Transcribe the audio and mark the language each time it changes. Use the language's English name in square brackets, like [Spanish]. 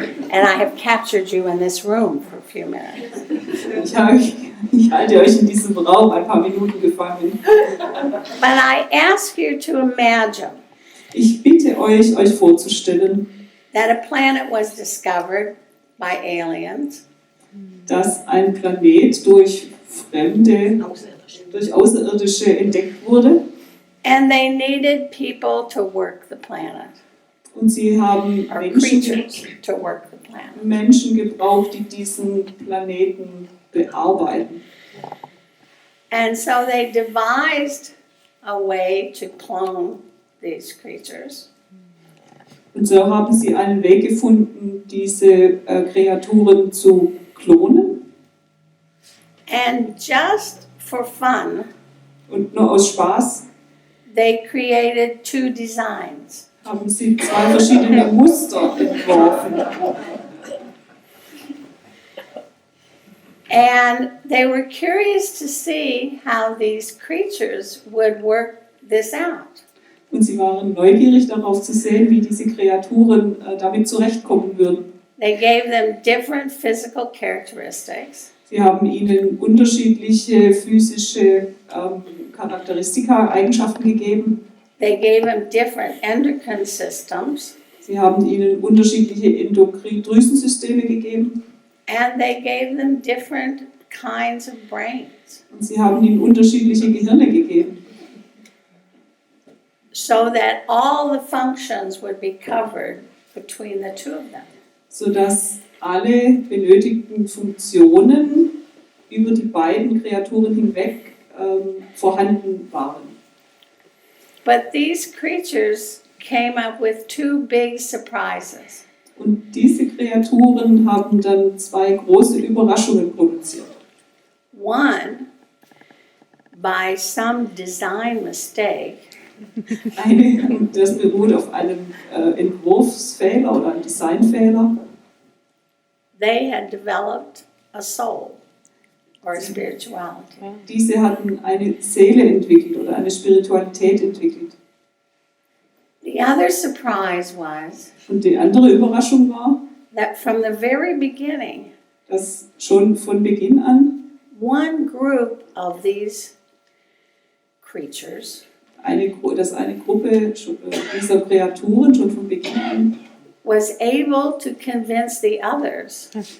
[English] and I have captured you in this room for a few minutes. [German] Ich habe Ich halte euch in diesem Raum ein paar Minuten gefangen. [English] But I ask you to imagine [German] Ich bitte euch, euch vorzustellen, [English] that a planet was discovered by aliens, [German] dass ein Planet durch Fremde, durch Außerirdische entdeckt wurde [English] and they needed people to work the planet, [German] und sie haben [English] or creatures to work the planet. [German] Menschen gebraucht, die diesen Planeten bearbeiten. [English] And so they devised a way to clone these creatures. [German] Und so haben sie einen Weg gefunden, diese Kreaturen zu klonen. [English] And just for fun, [German] Und nur aus Spaß [English] they created 2 designs. [German] haben sie 2 verschiedene Muster entworfen. [English] And they were curious to see how these creatures would work this out. [German] Und sie waren neugierig darauf zu sehen, wie diese Kreaturen damit zurechtkommen würden. [English] They gave them different physical characteristics. [German] Sie haben ihnen unterschiedliche physische Charakteristika, Eigenschaften gegeben. [English] They gave them different endocrine systems. [German] Sie haben ihnen unterschiedliche Endokrin-Drüsensysteme gegeben. [English] And they gave them different kinds of brains [German] Und sie haben ihnen unterschiedliche Gehirne gegeben, [English] so that all the functions would be covered between the 2 of them. [German] sodass alle benötigten Funktionen über die beiden Kreaturen hinweg vorhanden waren. [English] But these creatures came up with 2 big surprises. [German] Und diese Kreaturen haben dann 2 große Überraschungen produziert. [English] One, by some design mistake, [German] Eine, und das beruht auf einem Entwurfsfehler oder einem Designfehler. [English] they had developed a soul or a spirituality. [German] Diese hatten eine Seele entwickelt oder eine Spiritualität entwickelt. [English] The other surprise was [German] Und die andere Überraschung war, [English] that from the very beginning, [German] dass schon von Beginn an [English] one group of these creatures [German] dass eine Gruppe dieser Kreaturen schon von Beginn an [English] was able to convince the others